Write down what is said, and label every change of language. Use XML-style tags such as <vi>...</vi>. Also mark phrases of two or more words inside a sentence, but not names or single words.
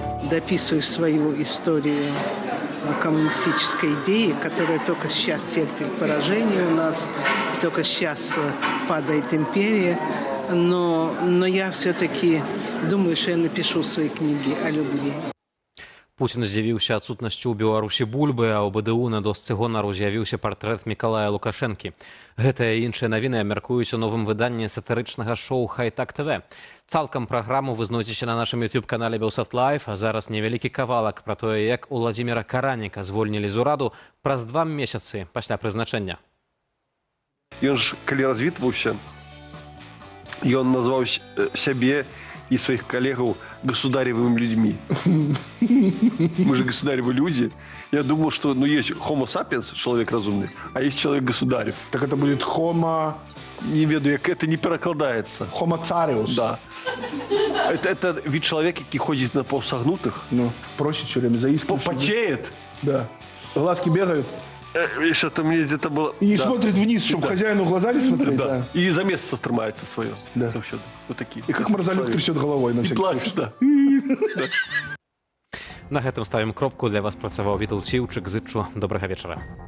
<ru>дописываю свою историю коммунистической идеи, которая только сейчас терпит поражение у нас, только сейчас падает империя. Но я все-таки думаю, что я напишу свои книги о любви.</ru> <be>Путін здзівіўся адсутнасцю ў Беларусі бульбы, а ў БДУ на досцы гонару з'явіўся партрэт Мікалая Лукашэнкі. Гэтыя і іншыя навіны абмяркуюць у новым выданні сатырычнага шоу «Хайтак ТВ». Цалкам праграму вы знойдзеце на нашым YouTube-канале «Белсат Лайф», а зараз невялікі кавалак пра тое, як Уладзіміра Караніка звольнілі з ураду праз 2 месяцы пасля прызначэння. Ён ж, калі развітваўся, ён назваў сябе</be> <ru>и своих коллегов государевыми людьми. Мы же государевы люди. Я думал, что есть</ru> <la>homo sapiens,</la> <ru>человек разумный, а есть человек государев. Так это будет homo... Не ведаю, как это не перекладается. Homo цариус. Да. Это вид человека, который ходит на полсогнутых. Ну, проще все время заискиваешь. Потеет. Да. Глазки бегают. Что-то мне где-то было... И смотрит вниз, чтобы хозяину в глаза не смотреть. Да. И за место стремается свое. Да. Вот такие. И как морзолюк трясет головой на всякий случай. Да.</ru> <be>На гэтым ставім кропку. Для вас працаваў Вітаўт Сіўчык. Зычу добрага вечара.</be>